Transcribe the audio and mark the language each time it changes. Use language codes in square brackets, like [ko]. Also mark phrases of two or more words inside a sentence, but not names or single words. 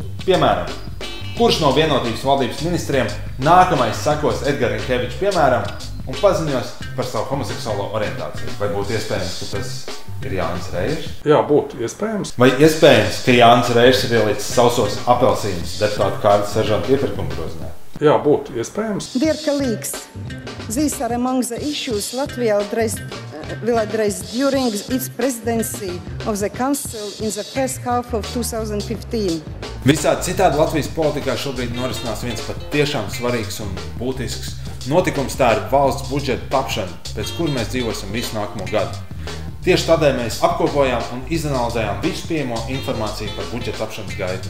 [lv] Piemēram, kurš no vienotības valdības ministriem nākamais sekos Edgara Rinkeviča piemēram un paziņos par savu homoseksuālo orientāciju? Vai būtu iespējams, ka tas ir Jānis Reirs? Jā, būtu iespējams. Vai iespējams, ka Jānis Reirs ir ielicis sausos apelsīnus deputātu Kārļa Seržanta iepirkuma grozinē? Jā, būtu iespējams. [en] Dear colleagues, these are among the issues Latvia will address during its presidency of the Council in the first half of 2015. [lv] Visādi citādi Latvijas politikā šobrīd norisinās viens pat tiešām svarīgs un būtisks notikums, tā ir valsts budžeta tapšana, pēc kura mēs dzīvosim visu nākamo gadu. Tieši tādēļ mēs apkopojām un izanalizējām visu pieejamo informāciju par budžeta tapšanas gaitu.